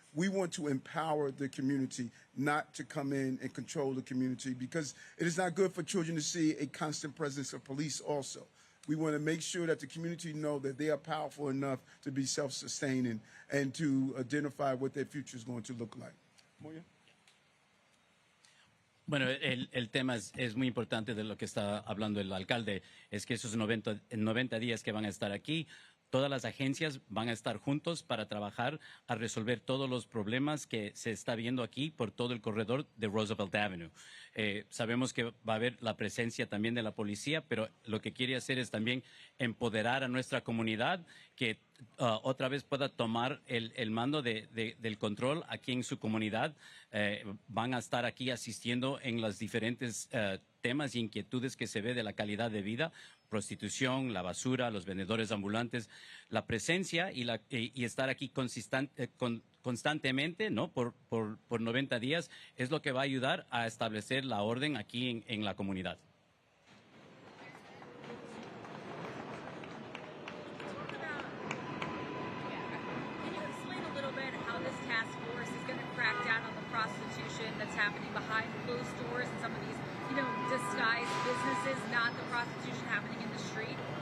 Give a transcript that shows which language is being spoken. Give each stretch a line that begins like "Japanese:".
English: We want to empower the community, not to come in and control the community, because it is not good for children to see a constant presence of police also. We want to make sure that the community know that they are powerful enough to be self-sustaining and to identify what their future is going to look like. Moya?
Spanish: Bueno, el tema es muy importante de lo que está hablando el alcalde, es que esos 90 días que van a estar aquí, todas las agencias van a estar juntos para trabajar a resolver todos los problemas que se está viendo aquí por todo el corredor de Roosevelt Avenue. Sabemos que va a haber la presencia también de la policía, pero lo que quiere hacer es también empoderar a nuestra comunidad que otra vez pueda tomar el mando del control aquí en su comunidad. Van a estar aquí asistiendo en los diferentes temas y inquietudes que se ve de la calidad de vida, prostitución, la basura, los vendedores ambulantes, la presencia y estar aquí constantemente, ¿no? por 90 días es lo que va a ayudar a establecer la orden aquí en la comunidad.
English: Can you explain a little bit how this task force is going to crack down on the prostitution that's happening behind closed doors and some of these, disguised businesses, not the prostitution happening in the street?